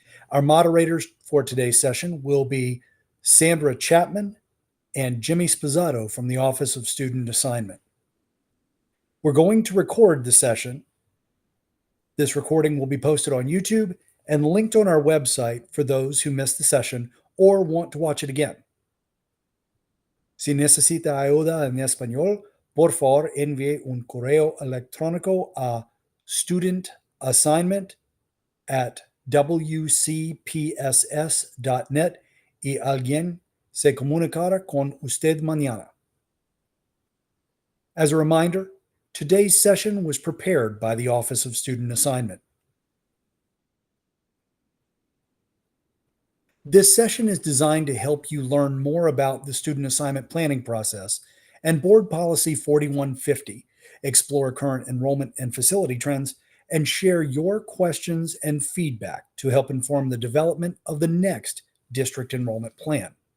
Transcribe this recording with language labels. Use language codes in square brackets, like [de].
[en] Our moderators for today's session will be Sandra Chapman and Jimmy Spizzato from the Office of Student Assignment. We're going to record the session. This recording will be posted on YouTube and linked on our website for those who missed the session or want to watch it again. [es] Si necesita ayuda en español, por favor envíe un correo electrónico a studentassignment@wcpss.net y alguien se comunicará con usted mañana. [en] As a reminder, today's session was prepared by the Office of Student Assignment. This session is designed to help you learn more about the student assignment planning process and Board Policy 4150, explore current enrollment and facility trends, and share your questions and feedback to help inform the development of the next district enrollment plan.